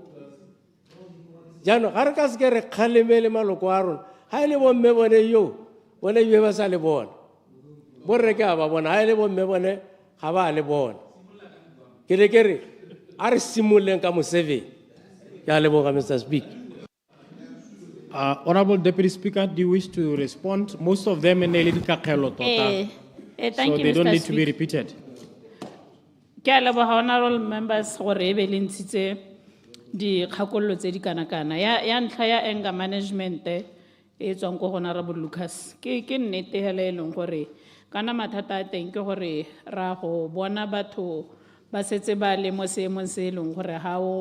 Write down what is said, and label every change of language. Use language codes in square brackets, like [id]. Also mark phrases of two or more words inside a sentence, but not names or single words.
[tn] jano ga re ka se ke re khalemele maloko a rona ha ile bo mme bone yo bone be ba sa le bona bo re ka ba bona ha ile bo mme bone ga ba le bona ke re a re simoleng ka mo 7 ya le boga Mr. [en] Speaker. Honorable Deputy Speaker, do you wish to respond? Most of them in the thank so you, they don't Mr. need to be Speaker. repeated. [tn] Ke a leboga [en] honorable members [tn] gore e be le ntshitse dikgakololo tse di kana-kana ya ntlha ya [en] anger management [tn] e tswang ko honorable Lucas ke nnete hela e leng gore kana mathata a teng ke gore ra go bona batho ba setse ba le mo seemong se e leng gore ha o